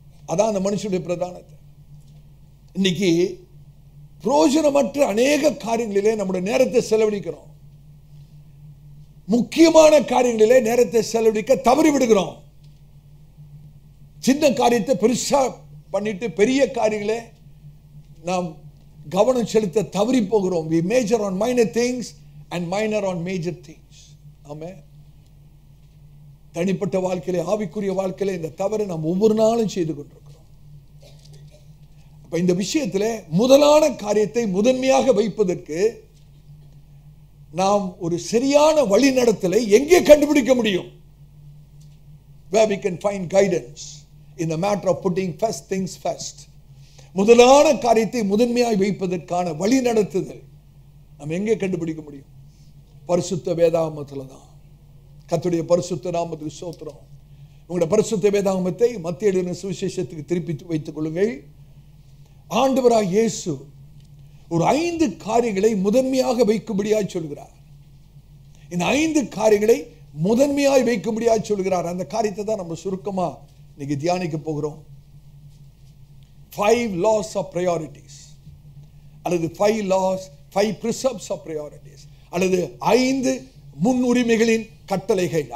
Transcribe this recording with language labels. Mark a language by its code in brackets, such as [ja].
[ta] அதான் அந்த மனுஷனுடைய பிரதான தேவை. இன்னைக்கு பிரயோஜனமற்ற அநேக காரியங்களிலே நம்முடைய நேரத்தை செலவழிக்கிறோம். முக்கியமான காரியங்களிலே நேரத்தை செலவழிக்க தவறி விடுகிறோம். சின்ன காரியத்தை பெருசா பண்ணிட்டு பெரிய காரியங்களே நாம் கவனம் செலுத்த தவறி போகிறோம். [en] we major on minor things and minor on major things. [ta] ஆமென். தனிப்பட்ட வாழ்க்கையிலே, ஆவிக்குரிய வாழ்க்கையிலே இந்த தவறை நாம் ஒவ்வொரு நாளும் செய்து கொண்டிருக்கிறோம். அப்ப இந்த விஷயத்திலே முதலான காரியத்தை முதன்மையாக வைப்பதற்கு நாம் ஒரு சரியான வழிநடத்தலை எங்கே கண்டுபிடிக்க முடியும்? [en] Where we can find guidance in the matter of putting first things first. [ta] முதலான காரியத்தை முதன்மையாய் வைப்பதற்கான வழி நடத்துதல் நாம் எங்கே கண்டுபிடிக்க முடியும்? பரிசுத்த வேதாகமத்தில் தான். கர்த்தருடைய பரிசுத்த நாமத்துக்கு ஸ்தோத்திரம். உங்களுடைய பரிசுத்த வேதாகமத்தை மத்தேயு எழுதின சுவிசேஷத்துக்கு திருப்பி வைத்துக் கொள்ளுங்கள். ஆண்டவராகிய இயேசு ஒரு 5 காரியங்களை முதன்மையாக வைக்கும்படியாய் சொல்கிறார். இந்த 5 காரியங்களை முதன்மையாய் வைக்கும்படியாய் சொல்கிறார். அந்த காரியத்தை தான் நம்ம சுருக்கமா இன்னைக்கு தியானிக்க போகிறோம். [en] 5 laws of priorities [ta] அல்லது [en] 5 precepts of priorities [ta] அல்லது 5 முன்னுரிமைகளின் கட்டளைகள்.